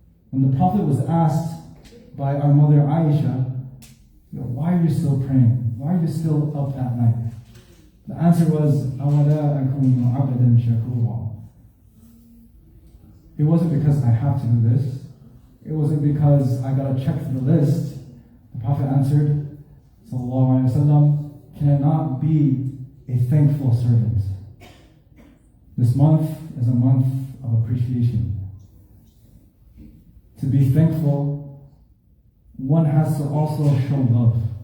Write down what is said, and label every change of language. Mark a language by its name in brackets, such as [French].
[English] When the Prophet was asked by our mother Aisha, why are you still praying? Why are you still up at night? The answer was, [Arabic] أَوَلَا أَكُونُ عَبْدًا شَكُورًا. [English] It wasn't because I have to do this. It wasn't because I got to check the list. The Prophet answered, sallallahu alaihi wasallam, can I not be a thankful servant? This month is a month of appreciation. To be thankful, one has to also show love.